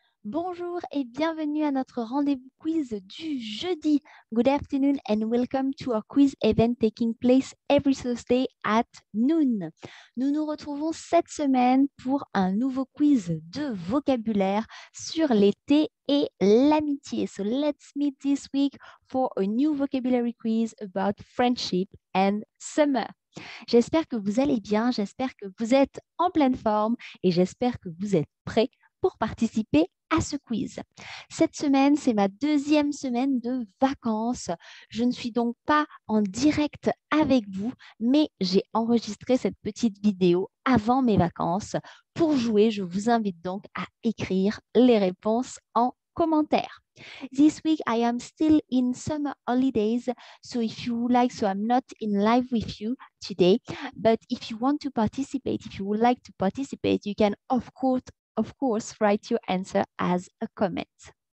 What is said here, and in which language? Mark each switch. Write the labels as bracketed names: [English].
[French] Bonjour et bienvenue à notre rendez-vous quiz du jeudi. [English] Good afternoon and welcome to our quiz event taking place every Thursday at noon. [French] Nous nous retrouvons cette semaine pour un nouveau quiz de vocabulaire sur l'été et l'amitié. [English] So let's meet this week for a new vocabulary quiz about friendship and summer. [French] J'espère que vous allez bien, j'espère que vous êtes en pleine forme et j'espère que vous êtes prêts pour participer à ce quiz. Cette semaine, c'est ma deuxième semaine de vacances. Je ne suis donc pas en direct avec vous, mais j'ai enregistré cette petite vidéo avant mes vacances. Pour jouer, je vous invite donc à écrire les réponses en commentaire. [English] This week, I am still in summer holidays, so if you would like, so I'm not in live with you today, but if you want to participate, if you would like to participate, you can, of course, write your answer as a comment.